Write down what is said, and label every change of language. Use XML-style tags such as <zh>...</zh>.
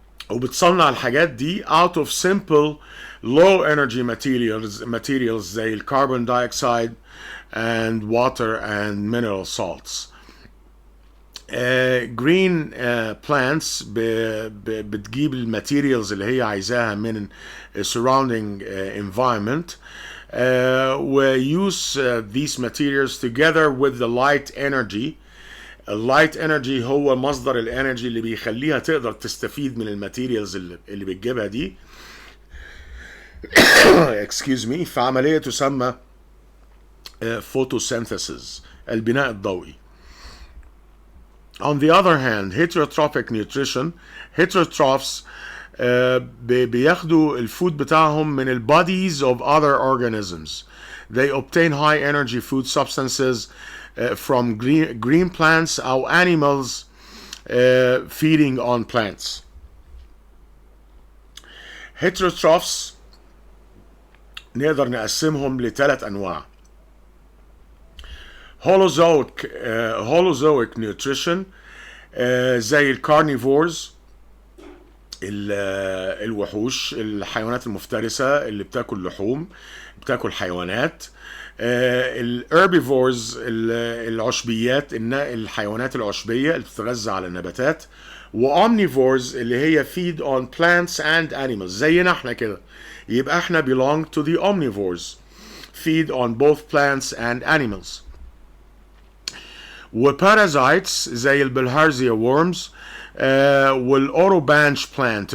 <ar>وبتصنع الحاجات دي</ar> <en>out of simple low energy materials زي carbon dioxide and water and mineral salts. Green plants</en> <ar>بتجيب الماتيريالز اللي هي عايزاها من</ar> <en>surrounding environment. We use these materials together with the light energy.</en> <ar>اللايت انرجي هو مصدر الانرجي اللي بيخليها تقدر تستفيد من الماتيريالز اللي بتجيبها دي</ar> <en>excuse me</en> <ar>في عملية تسمى photosynthesis، البناء الضوئي.</ar> <en>On the other hand, heterotrophic nutrition, heterotrophs</en> <ar>بياخدوا الفود بتاعهم من ال</ar> <en>bodies of other organisms. They obtain high energy food substances from green plants أو animals feeding on plants.</en> <ar>Heterotrophs نقدر نقسمهم لثلاث أنواع: holozoic nutrition زي الكارنيفورز، الوحوش، الحيوانات المفترسة اللي بتاكل لحوم، بتاكل حيوانات. الهربيفورز العشبيات، الحيوانات العشبية اللي بتتغذى على النباتات. وامنيفورز اللي هي</ar> <en>feed on plants and animals</en> <ar>زينا احنا كده، يبقى احنا</ar> <en>belong to the omnivores, feed on both plants and animals.</en> <ar>وبارازايتس زي البلهارزيا worms والاوروبانش بلانت.</ar>